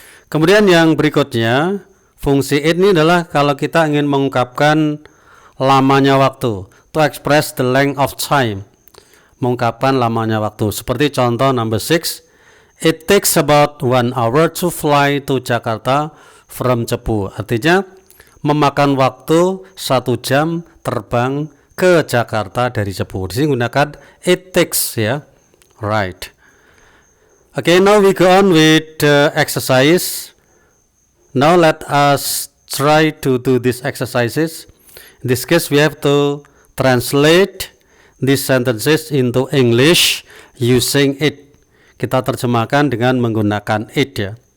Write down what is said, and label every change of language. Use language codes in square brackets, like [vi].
[id] Kemudian yang berikutnya, fungsi it ini adalah kalau kita ingin mengungkapkan lamanya waktu, [en] to express the length of time, [id] mengungkapkan lamanya waktu. Seperti contoh [en] number 6, it takes about 1 hour to fly to Jakarta from Cepu. [id] Artinya memakan waktu 1 jam terbang ke Jakarta dari Cepu. Di sini gunakan it takes ya. Right. [en] Okay, now we go on with the exercise. Now let us try to do these exercises. In this case we have to translate these sentences into English using it. [id] Kita terjemahkan dengan menggunakan it ya.